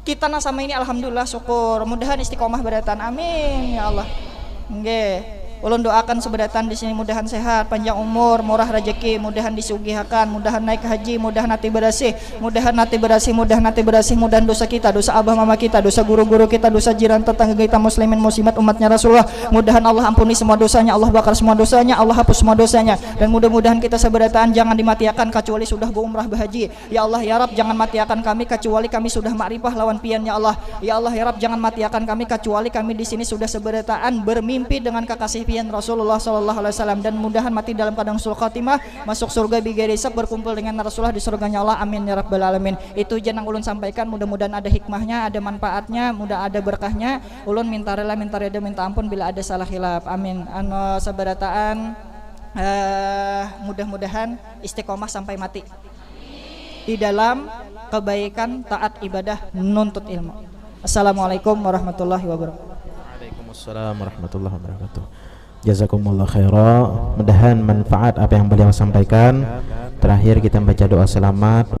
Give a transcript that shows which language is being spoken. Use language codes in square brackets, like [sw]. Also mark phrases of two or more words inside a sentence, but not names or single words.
[id] kita sama ini alhamdulillah syukur, mudahan istiqomah beratan, [ar] آمين يا الله. [bjn] Nggih. Ulun doakan seberatan di sini mudahan sehat, panjang umur, murah rezeki, mudahan disugihakan, mudahan naik haji, mudahan hati bersih, mudahan hati bersih, mudahan hati bersih, mudahan dosa kita, dosa abah mama kita, dosa guru-guru kita, dosa jiran tetangga kita muslimin muslimat umatnya Rasulullah, mudahan Allah ampuni semua dosanya, Allah bakar semua dosanya, Allah hapus semua dosanya, [id] dan mudah-mudahan kita seberatan jangan dimatiakan kecuali sudah berumrah berhaji. [ar] يا الله يا رب, [bjn] jangan matiakan kami kecuali kami sudah makrifah lawan pian [ar] يا الله. يا الله يا رب, [bjn] jangan matiakan kami kecuali kami di sini sudah seberataan bermimpi dengan kekasih pian Rasulullah [ar] صلى الله عليه وسلم, [id] dan mudahan mati dalam keadaan [ar] حسن الخاتمة, [id] masuk surga bigari hisab, berkumpul dengan Rasulullah di surganya Allah, [ar] آمين يا رب العالمين. [bjn] Itu jenang ulun sampaikan, mudah-mudahan ada hikmahnya, ada manfaatnya, mudah ada berkahnya. Ulun minta rela, minta reda, minta ampun bila ada salah khilaf, amin. Sabarataan mudah-mudahan istiqomah sampai mati di dalam kebaikan, taat, ibadah, nuntut ilmu. [ar] السلام عليكم ورحمة الله وبركاته. وعليكم السلام ورحمة الله وبركاته. جزاكم الله خيرا. [id] Mudahan manfaat apa yang beliau sampaikan. Terakhir kita baca doa selamat.